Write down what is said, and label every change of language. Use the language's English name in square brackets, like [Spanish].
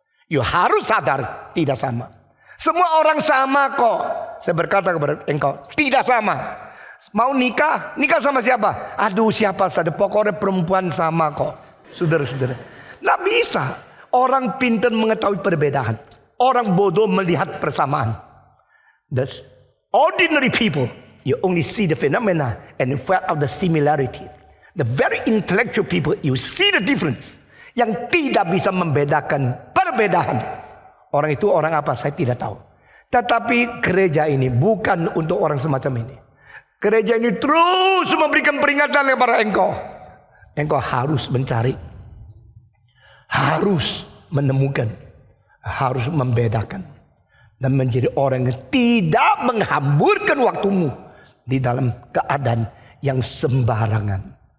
[English] You [Indonesian] harus sadar, tidak sama. Semua orang sama kok. Saya berkata kepada engkau, tidak sama. Mau nikah sama siapa? Aduh, siapa saja, pokoknya perempuan sama kok. Saudara-saudara, tidak bisa. Orang pintar mengetahui perbedaan, orang bodoh melihat persamaan. [English] The ordinary people, you only see the phenomena and in fact of the similarity. The very intellectual people, you see the difference. [Indonesian] Yang tidak bisa membedakan perbedaan. Orang itu orang apa? Saya tidak tahu. Tetapi gereja ini bukan untuk orang semacam ini. Gereja ini terus memberikan peringatan kepada engkau. Engkau harus mencari, harus menemukan, harus membedakan, dan menjadi orang yang tidak menghamburkan waktumu di dalam keadaan yang sembarangan.